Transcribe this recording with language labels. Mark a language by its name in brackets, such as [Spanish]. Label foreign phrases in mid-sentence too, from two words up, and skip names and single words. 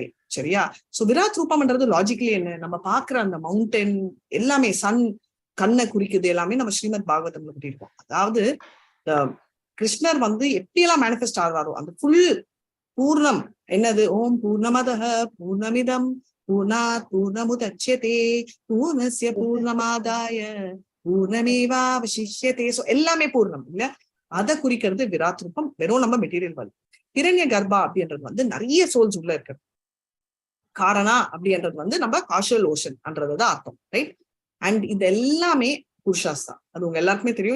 [Tamil] சரியா? சோ விராத் ரூபம்ன்றது லாஜிக்கலி என்ன? நம்ம பாக்குற அந்த மவுண்டன் எல்லாமே சன் கண்ணை குறிக்குது. எல்லாமே நம்ம ஸ்ரீமத் பாகவதம்ல கூட்டியிருக்கோம். அதாவது கிருஷ்ணர் எப்படியெல்லாம் மேனிஃபெஸ்ட் ஆகிறாரோ அந்த ஃபுல் பூர்ணம் என்னது? [Sanskrit] ओम् पूर्णमदः पूर्णमिदं पूर्णात् पूर्णमुदच्यते पूर्णस्य पूर्णमादाय पूर्णमेवावशिष्यते. [Tamil] சோ எல்லாமே பூர்ணம் இல்ல? அதை குறிக்கிறது விராத் ரூபம். வெறும் நம்ம [English] material world. [Tamil] ஹிரண்ய கர்ப்பா அப்படின்றது நிறைய சோல்ஸ் உள்ள இருக்கு. காரணா அப்படின்றது நம்ம [English] causal ocean [Tamil] என்றதுதான் அர்த்தம், ரைட்? அண்ட் இது எல்லாமே புருஷாஸ் தான். அது உங்க எல்லாருக்குமே தெரியும்.